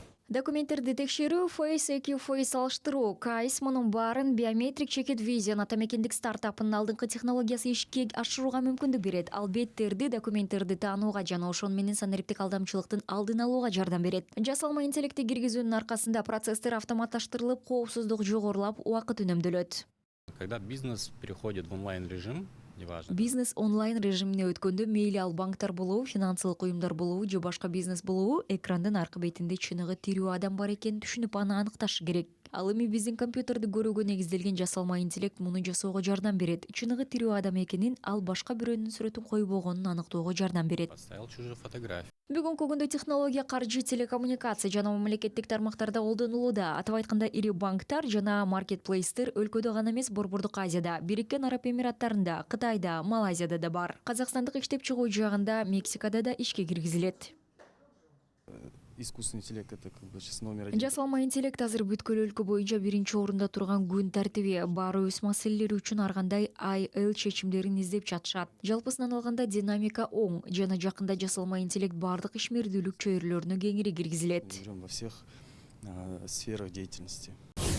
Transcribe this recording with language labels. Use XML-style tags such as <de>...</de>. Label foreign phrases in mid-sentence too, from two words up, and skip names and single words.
<ky>Документтерди текшерүү, Face IQ Face салыштыруу, KAIS мунун баарын Biometric Checked Vision атамекендик стартапынын алдыңкы технологиясы ишке ашырууга мүмкүндүк берет. Ал беттерди, документтерди таанууга жана ошону менен санариптик алдамчылыктын алдын алууга жардам берет. Жасалма интеллекти киргизүүнүн аркасында процесстер автоматташтырылып, коопсуздук жогорулап, убакыт үнөмдөлөт.</ky> <ru>Когда бизнес переходит в онлайн-режим, неважно.</ru> <ky>Бизнес онлайн режимине өткөндө мейли ал банктар болобу, финансылык уюмдар болобу же башка бизнес болобу, экрандын аркы бетинде чыныгы тирүү адам бар экенин түшүнүп, аны аныкташы керек. Ал эми биздин компьютерди көрүүгө негизделген жасалма интеллект муну жасоого жардам берет. Чыныгы тирүү адам экенин, ал башка бирөөнүн сүрөтүн койбогонун аныктоого жардам берет.</ky> <ru>Поставил чужую фотографию.</ru> <ky>Бүгүнкү күндө технология каржы, телекоммуникация жана мамлекеттик тармактарда колдонулууда. Атап айтканда, ири банктар жана маркетплейстер өлкөдө гана эмес, Борбордук Азияда, Бириккен Араб Эмираттарында, Кытайда, Малайзияда да бар. Казакстандык иштеп чыгуу жагында Мексикада да ишке киргизилет.</ky> <ru>Искусственный интеллект — это как бы сейчас номер один.</ru> <ky>Жасалма интеллект азыр бүткүл өлкө боюнча биринчи орунда турган күн тартиби. Баары өз маселелери үчүн ар кандай IL чечимдерин издеп жатышат. Жалпысынан алганда динамика оң жана жакында жасалма интеллект баардык ишмердүүлүк чөйрөлөрүнө кеңири киргизилет.</ky> <ru>Во всех сферах деятельности.</ru>